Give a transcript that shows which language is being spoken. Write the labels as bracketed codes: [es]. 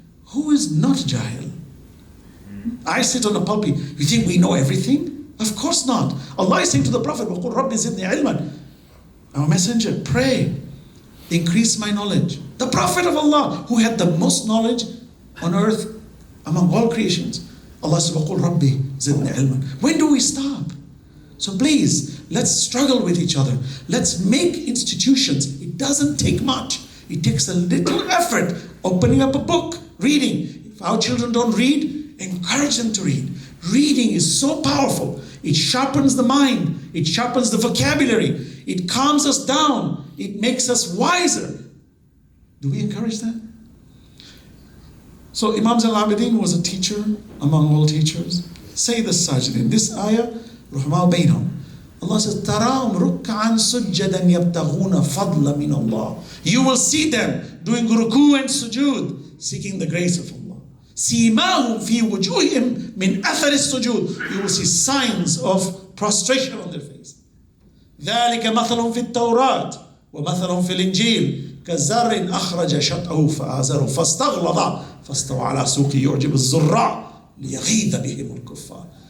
[en] Who is not jahil? I sit on a pulpit. You think we know everything? Of course not. Allah is saying to the Prophet, [ar] وَقُلْ رَبِّ زِدْنِي عِلْمًا. [en] Our messenger, pray, increase my knowledge. The Prophet of Allah, who had the most knowledge on earth among all creations. Allah says, [ar] وَقُلْ رَبِّ زِدْنِي عِلْمًا. [en] When do we stop? So please, let's struggle with each other. Let's make institutions. It doesn't take much. It takes a little effort. Opening up a book, reading. If our children don't read, encourage them to read. Reading is so powerful. It sharpens the mind. It sharpens the vocabulary. It calms us down. It makes us wiser. Do we encourage that? So Imam Zainul Abideen was a teacher among all teachers. Say this sajidin. This ayah, [ar] رحماء بينهم. [en] Allah says, [ar] تَرَاهُمْ رُكَّعًا سُجَّدًا يَبْتَغُونَ فَضْلًا مِنَ اللَّهِ. [en] You will see them doing ruku and sujood, seeking the grace of Allah. [ar] سِيمَاهُمْ فِي وُجُوهِهِمْ مِنْ أَثَرِ السُّجُودِ. [en] You will see signs of prostration on their face. [ar] ذَلِكَ مَثَلٌ فِي التَّوْرَاةِ وَمَثَلٌ فِي الْإِنْجِيلِ كَزَّرٍ أَخْرَجَ شَطْأَهُ فَآزَرَهُ فَاسْتَغْلَظَ فَاسْتَوَى عَلَى سُوقِهِ يُعْجِبُ الزُّرَّاعَ لِيَغِيظَ بِهِمُ الْكُفَّارِ.